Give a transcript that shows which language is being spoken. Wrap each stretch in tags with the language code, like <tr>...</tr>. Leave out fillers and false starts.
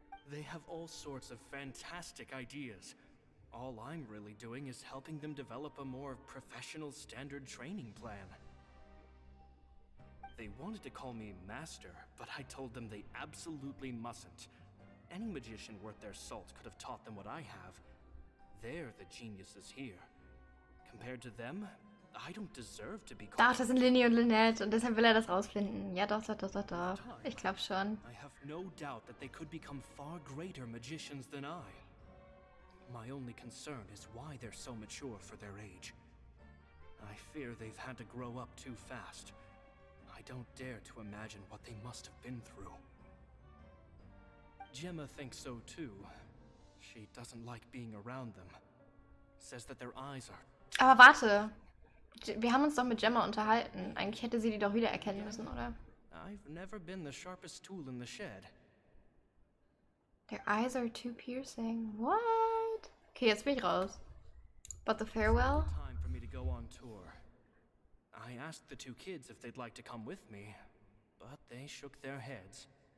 <en>They have all sorts of fantastic ideas. All I'm really doing is helping them develop a more professional standard training plan. They wanted to call me Master, but I told them they absolutely mustn't. Any magician worth their salt could have taught them what I have. They're the geniuses here. Compared to them, I don't deserve to be called.</en> <de>Doch, das sind Linny und Lynette und deshalb will er das rausfinden. Ja, doch. Ich glaube schon.</de> <en>I have no doubt that they could become far greater magicians than I. My only concern is why they're so mature for their age. I fear they've had to grow up too fast. I don't dare to imagine what they must have been through. Gemma thinks so too. She doesn't like being around them. Says that their eyes are...</en> <de>Aber warte. Wir haben uns doch mit Gemma unterhalten. Eigentlich hätte sie die doch wiedererkennen müssen, oder?</de> <en>I've never been the sharpest tool in the shed. Their eyes are too piercing. What? Okay,</en> <de>jetzt bin ich raus.</de> <en>But the farewell? Time for me to go on tour. I asked the 2 kids if they'd like to come with me, but they shook their heads.</en>